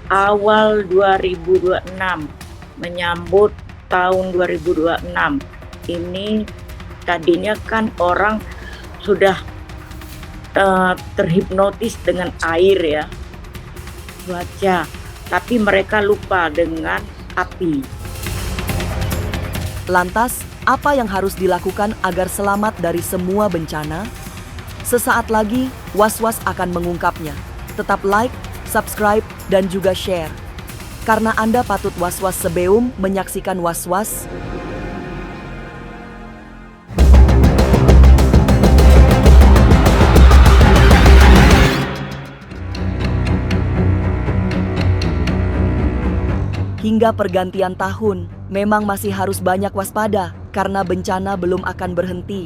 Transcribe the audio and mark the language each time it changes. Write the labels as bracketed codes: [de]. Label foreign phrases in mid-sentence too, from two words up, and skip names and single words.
[id] Awal 2026 menyambut tahun 2026 ini tadinya kan orang sudah terhipnotis dengan air ya, cuaca, tapi mereka lupa dengan api. Lantas, apa yang harus dilakukan agar selamat dari semua bencana? Sesaat lagi, Was-Was akan mengungkapnya. Tetap like, subscribe, dan juga share. Karena Anda patut was-was sebeum menyaksikan Was-Was. Hingga pergantian tahun, memang masih harus banyak waspada karena bencana belum akan berhenti.